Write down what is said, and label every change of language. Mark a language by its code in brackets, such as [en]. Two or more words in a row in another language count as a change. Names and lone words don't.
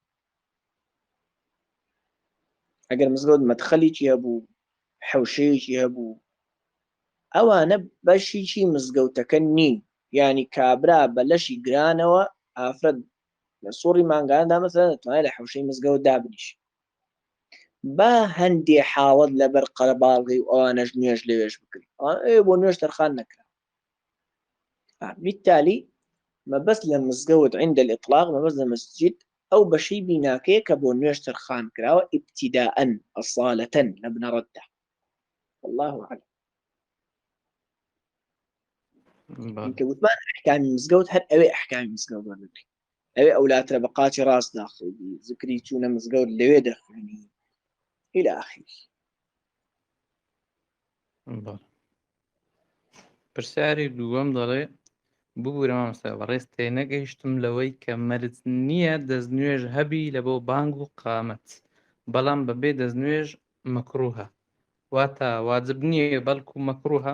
[ckb] ئەگەر مزگەوت مەدخەلێکی هەبوو، حەوشەیەکی هەبوو، ئەوانە بەشیشی مزگەوتەکە نین، یعنی کابرا بە لەشی گرانەوە ئافرەت لە سوڕی مانگاندا مەسەلەن دەتوانێت لە حەوشەی مزگەوت دابنیشێت. با هەندێ حاڵەت لەبەر قەرەباڵغی و ئەوانەش نوێژ لەوێش بکرێت، بۆ نوێژ تەرخان نەکرا. بالتالي مەبەست لە مزگەوت [ar] عند الإطلاق، [ckb] مەبەست لە مەسجد ئەو بەشەی بیناکەیە کە بۆ نوێژ تەرخان کراوە [ar] ئیبتیداءەن ئەسالەتەن [ckb] لە بنەڕەتدا. [ar] والله أعلم. [ckb] کە وتمان ئەحکامی مزگەوت هەر ئەوێ ئەحکامی مزگەوت وەردەگرێت، ئەوێ ئەولاترە بە قاچی ڕاست داخوێنی، ذکری چوونە مزگەوت لەوێ دەخوێنی [ar] إلى آخره. [ckb] پرسیاری دووەم دەڵێ ببوورە مامۆستا بەڕێز تێنەگەیشتم لەوەی کە مەرج نییە دەستنوێژ هەبی لە بۆ بانگ و قامەت، بەڵام بەبێ دەستنوێژ مەکروهە، واتە واجب نییە بەڵکو مەکروهە؟